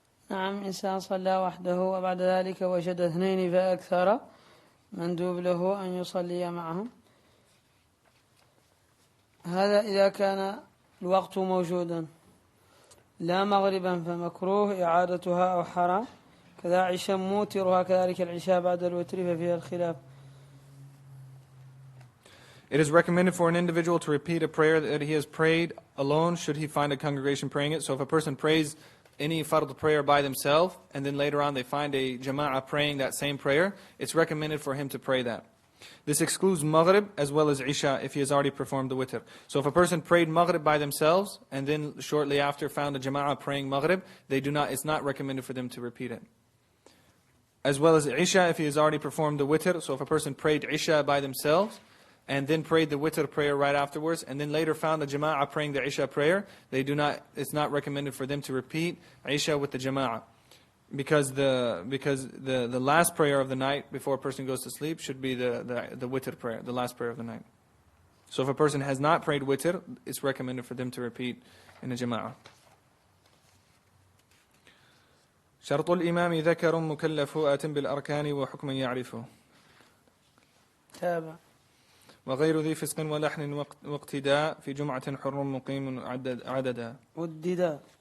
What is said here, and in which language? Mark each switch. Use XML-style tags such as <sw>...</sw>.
<ar>نعم، إنسان صلى وحده وبعد ذلك وجد اثنين فأكثر، مندوب له أن يصلي معهم. هذا إذا كان الوقت موجودا. لا مغربا فمكروه إعادتها أو حرام، كذا عشا موترها، كذلك العشاء بعد الوتر ففيها الخلاف.</ar> <en>It is recommended for an individual to repeat a prayer that he has prayed alone should he find a congregation praying it. So if a person prays any fard prayer by themselves and then later on they find a jama'ah praying that same prayer, it's recommended for him to pray that. This excludes Maghrib as well as Isha if he has already performed the witr. So if a person prayed Maghrib by themselves and then shortly after found a jama'ah praying Maghrib, it's not recommended for them to repeat it. As well as Isha if he has already performed the witr. So if a person prayed Isha by themselves and then prayed the witr prayer right afterwards, and then later found the jama'ah praying the Isha prayer, it's not recommended for them to repeat Isha with the jama'ah. Because the last prayer of the night before a person goes to sleep should be the witr prayer, the last prayer of the night. So if a person has not prayed witr, it's recommended for them to repeat in the jama'ah.</en> <ar>شرط الإمام ذكر مكلف آت بالأركان وحكما يعرفه. تابع. وغير ذي فسق ولحن واقتداء في جمعة حر مقيم عددا. والدداء.</ar>